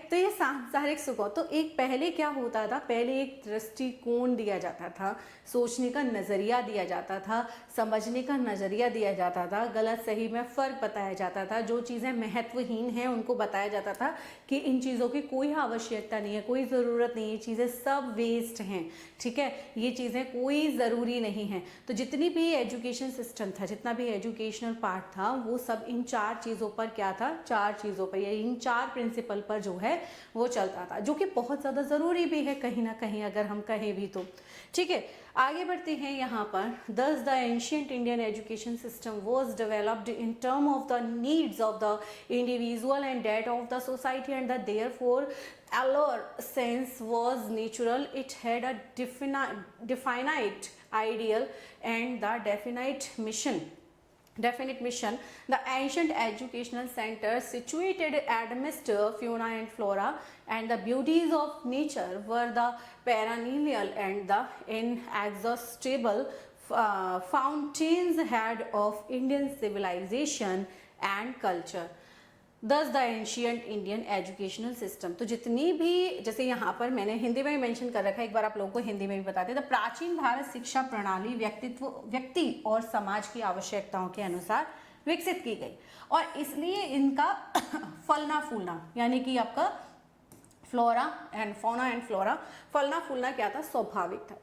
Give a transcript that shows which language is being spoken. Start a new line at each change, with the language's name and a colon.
Hindi: तो ये सांसारिक सुखों, तो एक पहले क्या होता था, पहले एक दृष्टिकोण दिया जाता था, सोचने का नज़रिया दिया जाता था, समझने का नज़रिया दिया जाता था, गलत सही में फ़र्क बताया जाता था, जो चीज़ें महत्वहीन हैं उनको बताया जाता था कि इन चीज़ों की कोई आवश्यकता नहीं है, कोई ज़रूरत नहीं है, ये चीज़ें सब वेस्ट हैं, ठीक है, ये चीज़ें कोई ज़रूरी नहीं है। तो जितनी भी एजुकेशन सिस्टम था, जितना भी एजुकेशनल पार्ट था, वो सब इन 4 चीज़ों पर क्या था, 4 चीज़ों पर या इन 4 प्रिंसिपल पर जो है वो चलता था, जो कि बहुत ज़्यादा ज़रूरी भी है कहीं ना कहीं, अगर हम कहें भी तो, ठीक है। आगे बढ़ते हैं यहाँ पर।
English: Thus the ancient Indian education system was developed in terms of the needs of the individual and that of the society, and that therefore allure sense was natural. It had a definite ideal and the definite mission. The ancient educational centers situated amidst fauna and flora and the beauties of nature were the perennial and the inexhaustible fountainhead of Indian civilization and culture. Thus the ancient Indian educational system.
Hindi: तो जितनी भी, जैसे यहाँ पर मैंने हिंदी में भी mention कर रखा है, एक बार आप लोगों को हिंदी में भी बताते हैं। तो प्राचीन भारत शिक्षा प्रणाली व्यक्ति और समाज की आवश्यकताओं के अनुसार विकसित की गई, और इसलिए इनका फलना फूलना, यानी कि आपका flora and fauna and flora, फलना फूलना क्या था, स्वाभाविक था।